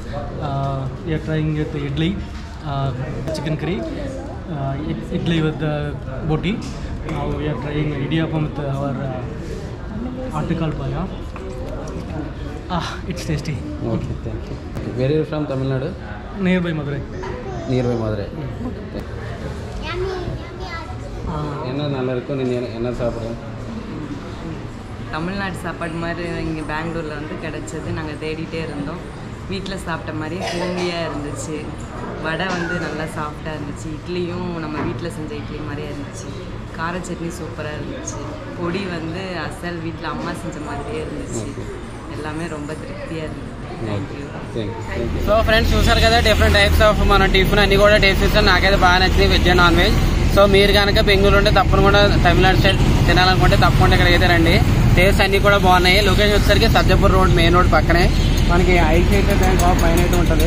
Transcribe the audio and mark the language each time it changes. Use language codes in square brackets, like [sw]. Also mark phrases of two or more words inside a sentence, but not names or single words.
[en] We are trying it idli, chicken curry, idli with the boti. Now we are trying idiyappam with our article paya. It's tasty. Okay, thank you. Where are you from? Tamil Nadu? Nearby Madurai. Nearby Madurai. [ta] என்ன நல்லா இருக்கும், நீங்கள் என்ன சாப்பிட்றோம்? தமிழ்நாடு சாப்பாடு மாதிரி இங்கே பெங்களூரில் வந்து கிடச்சது. நாங்கள் தேடிட்டே இருந்தோம். வீட்டில் சாப்பிட்ட மாதிரி ஹோமியாக இருந்துச்சு. வடை வந்து நல்லா சாஃப்டாக இருந்துச்சு. இட்லியும் நம்ம வீட்டில் செஞ்ச இட்லி மாதிரியே இருந்துச்சு. கார சட்னி சூப்பராக இருந்துச்சு. பொடி வந்து அசல் வீட்டில் அம்மா செஞ்ச மாதிரியே இருந்துச்சு. எல்லாமே ரொம்ப திருப்தியாக இருந்துச்சு. [en] thank you. [te] సో ఫ్రెండ్స్ చూసారు కదా, [en] different types of [te] మన టిఫిన్ అన్ని కూడా టేస్ట్ చేస్తాను. నాకైతే బాగా నచ్చింది, [en] veg and non veg. [te] సో మీరు కనుక బెంగళూరు ఉంటే తప్పకుండా తమిళనాడు సైడ్ తినాలనుకుంటే తప్పకుండా ఇక్కడికైతే రండి. టేస్ట్ అన్ని కూడా బాగున్నాయి. లొకేషన్ వచ్చేసరికి సజ్జపూర్ రోడ్, [en] main road [te] పక్కనే మనకి ఐసిఐసిఐ బ్యాంక్ ఆఫ్ పైన అయితే ఉంటుంది.